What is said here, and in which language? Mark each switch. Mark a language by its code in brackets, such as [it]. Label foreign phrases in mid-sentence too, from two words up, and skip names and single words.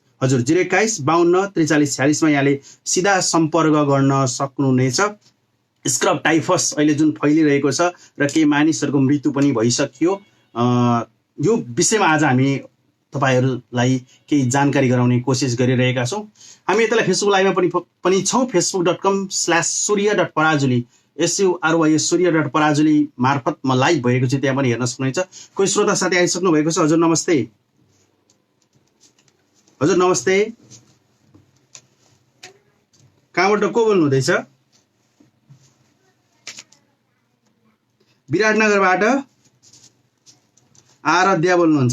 [ne] हजुर 021 52 43 46 मा यहाँले सिधा सम्पर्क गर्न सक्नुहुनेछ। [en] scrub typhus [ne] अहिले जुन फैलिरहेको छ र केही मानिसहरूको मृत्यु पनि भइसक्यो, यो विषयमा आज हामी तपाईँहरूलाई केही जानकारी गराउने कोसिस गरिरहेका छौँ। हामी यतालाई [en] Facebook liveमा [ne] पनि छौँ। facebook.com/surya.parajuly surya.parajuly मार्फत म लाइभ भएको छु, त्यहाँ पनि हेर्न सक्नुहुन्छ। कोही श्रोता साथी आइसक्नु भएको छ। हजुर नमस्ते। हजुर नमस्ते, कहाँबाट को बोल्नु हुँदैछ? विराटनगरबाट आराध्या बोल्नुहुन्छ।